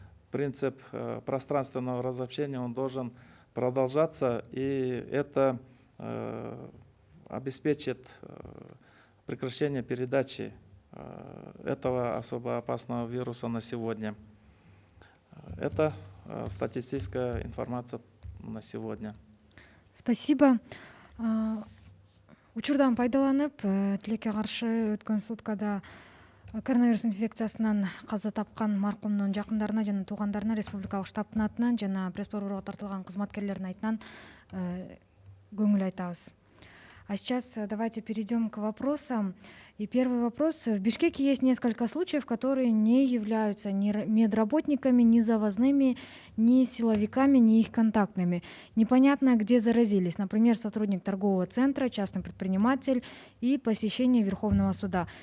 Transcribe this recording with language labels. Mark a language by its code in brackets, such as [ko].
[ru] Принцип пространственного разобщения, он должен продолжаться, и это обеспечит прекращение передачи этого особо опасного вируса на сегодня. Это статистическая информация на сегодня. Спасибо. [ky] Учурдан пайдаланып, тилекке каршы өткөн суткада коронавирус инфекциясынан каза тапкан маркумдун жакындарына жана туугандарына республикалык штабтын атынан жана пресс-борборго тартылган кызматкерлердин атынан көңүл айтабыз. [ru] А сейчас давайте перейдем к вопросам. И первый вопрос. В Бишкеке есть несколько случаев, которые не являются ни медработниками, ни завозными, ни силовиками, ни их контактными. Непонятно, где заразились. Например, сотрудник торгового центра, частный предприниматель и посещение Верховного суда.